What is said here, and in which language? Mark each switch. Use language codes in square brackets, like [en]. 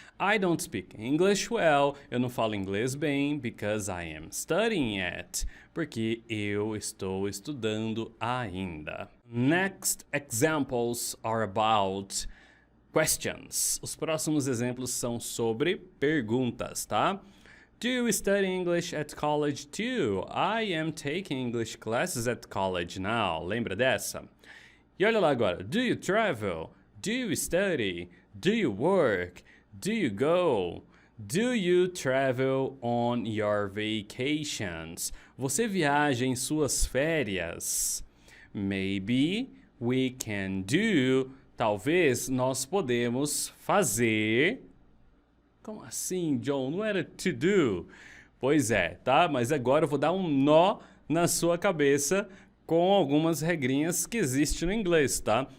[en] I don't speak English well. [pt] Eu não falo inglês bem [en] because I am studying yet. [pt] Porque eu estou estudando ainda. [en] Next examples are about questions. [pt] Os próximos exemplos são sobre perguntas, tá? [en] Do you study English at college too? I am taking English classes at college now. [pt] Lembra dessa? E olha lá agora. [en] Do you travel? Do you study? Do you work? Do you go? Do you travel on your vacations? [pt] Você viaja em suas férias? [en] Maybe we can do. [pt] Talvez nós podemos fazer. Como assim, John? Não era to do? Pois é, tá? Mas agora eu vou dar um nó na sua cabeça com algumas regrinhas que existem no inglês, tá?